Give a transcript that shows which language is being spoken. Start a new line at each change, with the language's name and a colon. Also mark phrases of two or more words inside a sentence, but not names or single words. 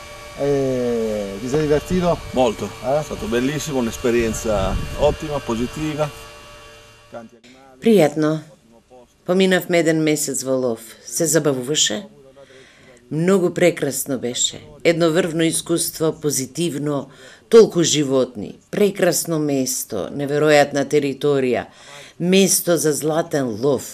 Italian: Ti sei divertito? Molto, è stato bellissimo, un'esperienza ottima, positiva.
Macedonian: Пријатно. Поминавме еден месец во лов. Се забавуваше? Многу прекрасно беше. Едноврвно искуство, позитивно, толку животни, прекрасно место, неверојатна територија, место за златен лов.